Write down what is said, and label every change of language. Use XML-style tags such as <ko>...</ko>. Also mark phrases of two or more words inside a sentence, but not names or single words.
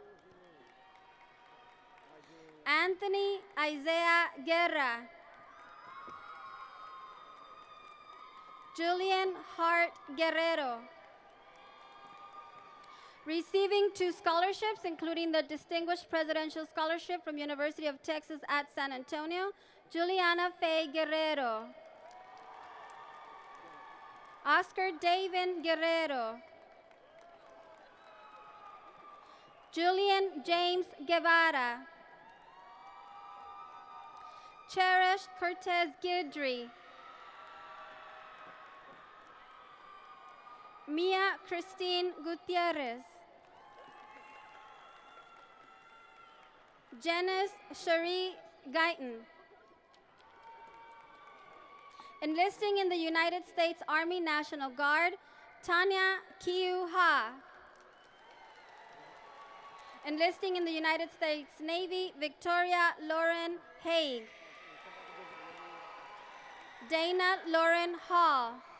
<en>Anthony Isaiah Guerra. Julian Hart Guerrero. Receiving 2 scholarships, including the Distinguished Presidential Scholarship from University of Texas at San Antonio, Juliana Faye Guerrero. Oscar David Guerrero. Julian James Guevara. Cherish Cortez Guidry. Mia Christine Gutierrez. Janice Cherie Guyton. Enlisting in the United States Army National Guard, Tanya Kiu Ha. Enlisting in the United States Navy, Victoria Lauren Haig. Dana Lauren Hall.</en>